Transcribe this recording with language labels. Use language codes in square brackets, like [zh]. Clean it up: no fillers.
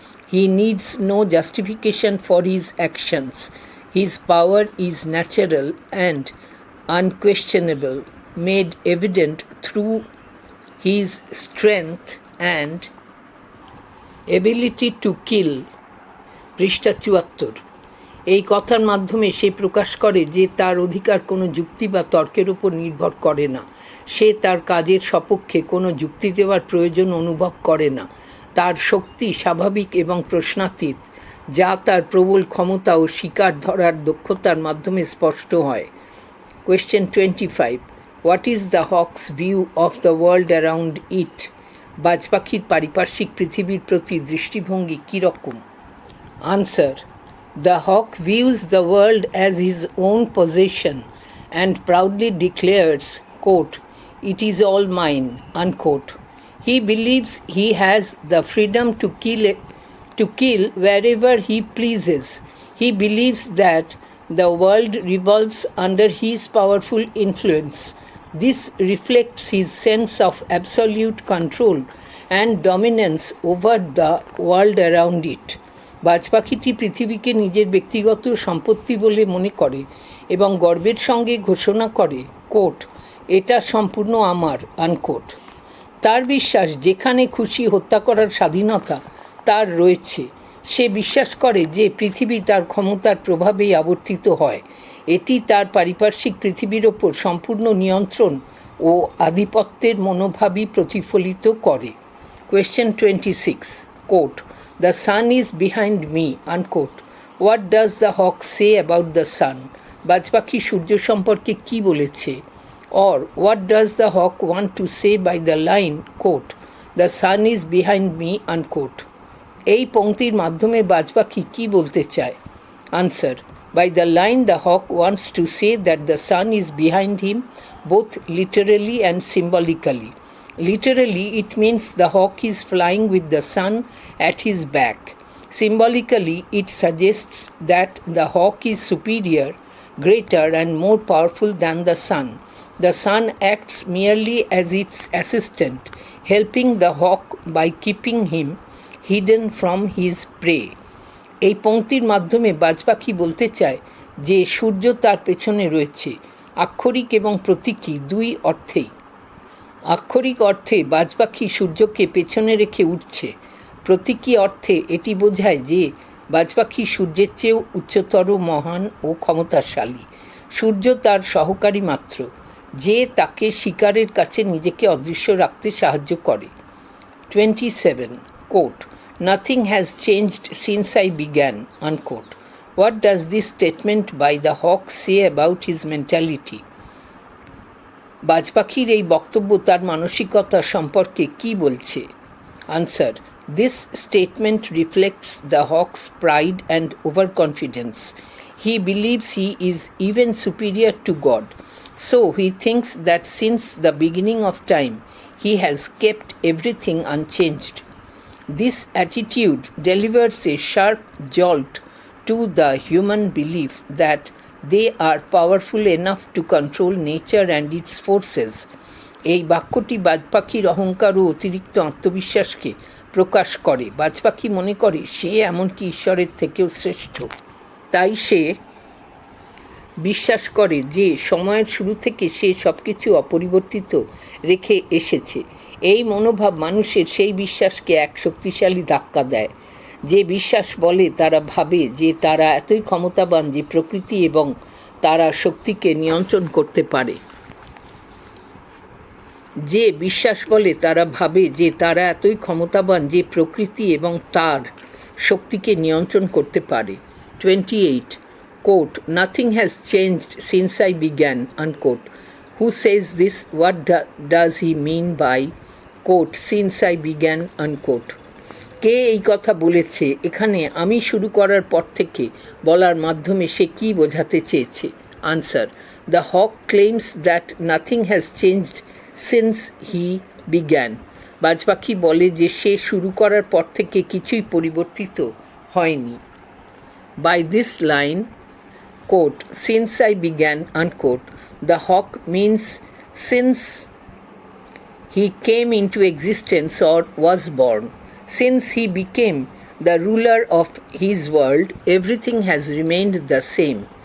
[en] He needs no justification for his actions. His power is natural and unquestionable, made evident through his strength and ability to kill. [bn] পৃষ্ঠা ৭৪। এই কথার মাধ্যমে সে প্রকাশ করে যে তার অধিকার কোনো যুক্তি বা তর্কের উপর নির্ভর করে না। সে তার কাজের সপক্ষে কোনো যুক্তি দেওয়ার প্রয়োজন অনুভব করে না। তার শক্তি স্বাভাবিক এবং প্রশ্নাতীত, যা তার প্রবল ক্ষমতা ও শিকার ধরার দক্ষতার মাধ্যমে স্পষ্ট হয়। [en] Question 25. What is the hawk's view of the world around it? [bn] বাজ পাখির পারিপার্শ্বিক পৃথিবীর প্রতি দৃষ্টিভঙ্গি কীরকম? [en] Answer. The hawk views the world as his own possession and proudly declares, quote, it is all mine, unquote. He believes he has the freedom to kill wherever he pleases. He believes that the world revolves under his powerful influence. This reflects his sense of absolute control and dominance over the world around it. [bn] বাজ পাখিটি পৃথিবীকে নিজের ব্যক্তিগত সম্পত্তি বলে মনে করে এবং গর্বের সঙ্গে ঘোষণা করে, কোট, এটা সম্পূর্ণ আমার, আনকোট। তার বিশ্বাস যেখানে খুশি হত্যা করার স্বাধীনতা তার রয়েছে। সে বিশ্বাস করে যে পৃথিবী তার ক্ষমতার প্রভাবেই আবর্তিত হয়। এটি তার পারিপার্শ্বিক পৃথিবীর ওপর সম্পূর্ণ নিয়ন্ত্রণ ও আধিপত্যের মনোভাবই প্রতিফলিত করে। [en] Question 26. Quote, the sun is behind me, unquote. What does the hawk say about the sun? [bn] বাজ পাখি সূর্য সম্পর্কে কী বলেছে? [en] Or what does the hawk want to say by the line, quote, the sun is behind me, unquote? [bn] এই পংক্তির মাধ্যমে বাজ পাখি কী বলতে চায়? [en] Answer. By the line, the hawk wants to say that the sun is behind him, both literally and symbolically. Literally, it means the hawk is flying with the sun at his back. Symbolically, it suggests that the hawk is superior, greater, and more powerful than the sun. The sun acts merely as its assistant, helping the hawk by keeping him hidden from his prey. [bn] এই পংক্তির মাধ্যমে বাজ পাখি বলতে চায় যে সূর্য তার পেছনে রয়েছে, আক্ষরিক এবং প্রতীকী দুই অর্থেই। আক্ষরিক অর্থে বাজ পাখি সূর্যকে পেছনে রেখে উঠছে। প্রতীকী অর্থে এটি বোঝায় যে বাজ পাখি সূর্যের চেয়েও উচ্চতর, মহান ও ক্ষমতাশালী। সূর্য তার সহকারী মাত্র। যে তাকে শিকারের কাছে নিজেকে অদৃশ্য রাখতে সাহায্য করে। [en] 27. Quote, "Nothing has changed since I began." Unquote. What does this statement by the hawk say about his mentality? [bn] বাজ পাখির এই বক্তব্য তার মানসিকতা সম্পর্কে কী বলছে? [en] Answer: This statement reflects the hawk's pride and overconfidence. He believes he is even superior to God, so he thinks that since the beginning of time, he has kept everything unchanged. This attitude delivers a sharp jolt to the human belief that they are powerful enough to control nature and its forces. [bn] এই বাক্যটি বাজ পাখির অহংকার ও অতিরিক্ত আত্মবিশ্বাসকে প্রকাশ করে। বাজ পাখি মনে করে সে এমনকি ঈশ্বরের থেকেও শ্রেষ্ঠ। তাই সে বিশ্বাস করে যে সময়ের শুরু থেকে সে সব কিছু অপরিবর্তিত রেখে এসেছে। এই মনোভাব মানুষের সেই বিশ্বাসকে এক শক্তিশালী ধাক্কা দেয়। যে বিশ্বাস বলে তারা ভাবে যে তারা এতই ক্ষমতাবান যে প্রকৃতি এবং তারা শক্তিকে নিয়ন্ত্রণ করতে পারে। যে বিশ্বাস বলে তারা ভাবে যে তারা এতই ক্ষমতাবান যে প্রকৃতি এবং তার শক্তিকে নিয়ন্ত্রণ করতে পারে। [en] 28. Quote, "Nothing has changed since I began." Unquote. Who says this? What does he mean by, quote, "since I began"? [bn] Unquote. কে এই কথা বলেছে? এখানে আমি শুরু করার পর থেকে বলার মাধ্যমে সে কী বোঝাতে চেয়েছে? [en] Answer: the hawk claims that nothing has changed since he began. [bn] বাজ পাখি বলে যে সে শুরু করার পর থেকে কিছুই পরিবর্তিত হয়নি। [en] By this line, quote, "since I began," unquote, the hawk means since he came into existence or was born. Since he became the ruler of his world, everything has remained the same.